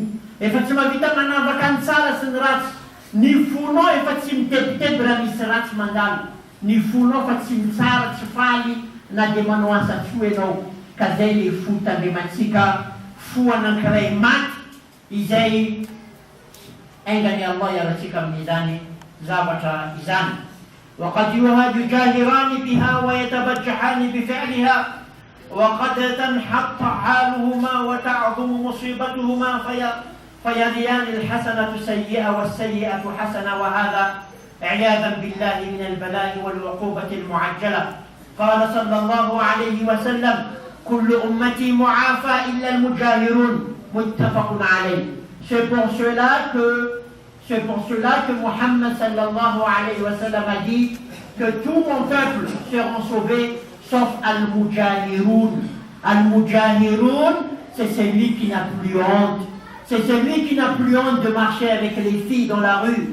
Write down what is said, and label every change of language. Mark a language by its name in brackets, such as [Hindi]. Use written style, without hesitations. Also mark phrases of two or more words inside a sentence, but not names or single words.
[Malagasy] Efa tsy mahavita manavaka ny tsara sy ny ratsy. Ny fonao efa tsy mitebiteby raha misy ratsy mandalo. Ny fonao fa tsy mitsara, tsy faly, na dia manao asa tsoa ianao. Ka zay le fo tandremantsika, fo anankiray maty, izay aingany Allah iaratsika amin'izany zavatra izany. [Arabic] وقد يجاهران بها ويتبجحان بفعلها وقد تنحط حالهما وتعظم مصيبتهما فيريان الحسنة سيئة والسيئة حسنة، وهذا عياذا بالله من البلاء والعقوبة المعجلة. قال صلى الله عليه وسلم: كل أمتي معافى إلا المجاهرون. متفق عليه. [French] C'est pour cela que Muhammad [Arabic] صلى الله عليه وسلم [French] a dit que tout mon peuple seront sauvés sauf Al-Mujahiroun. Al-Mujahiroun, c'est celui qui n'a plus honte. C'est celui qui n'a plus honte de marcher avec les filles dans la rue.